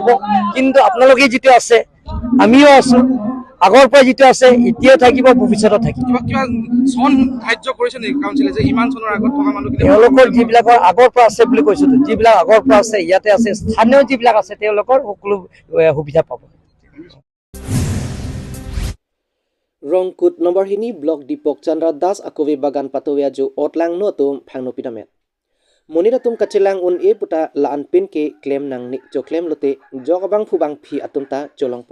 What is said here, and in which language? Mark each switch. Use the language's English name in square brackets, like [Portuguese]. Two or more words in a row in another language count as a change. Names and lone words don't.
[Assamese] কিন্তু আপোনালোকে যিটো আছে, আমিও আছোঁ, আগৰ পৰা যিটো আছে এতিয়াও থাকিব, ভৱিষ্যতত থাকিব। কিবা চন ধাৰ্য কৰিছে নেকি কাউন্সিলে যে ইমান চনৰ আগত থকা মানুহখিনি তেওঁলোকৰ যিবিলাকৰ আগৰ পৰা আছে বুলি কৈছোঁ, যিবিলাক আগৰ পৰা আছে, ইয়াতে আছে, স্থানীয় যিবিলাক আছে তেওঁলোকৰ সকলো সুবিধা পাব। [Karbi] Rongkut nomor hini blok Dipok Chandra Das akowe bagan patowea jo otlang no tum phangno pinamet. Monira tum kachilang un e puta laan pin ke claim nang ni jo claim lote jogabang phubang phi atum ta jolongpo.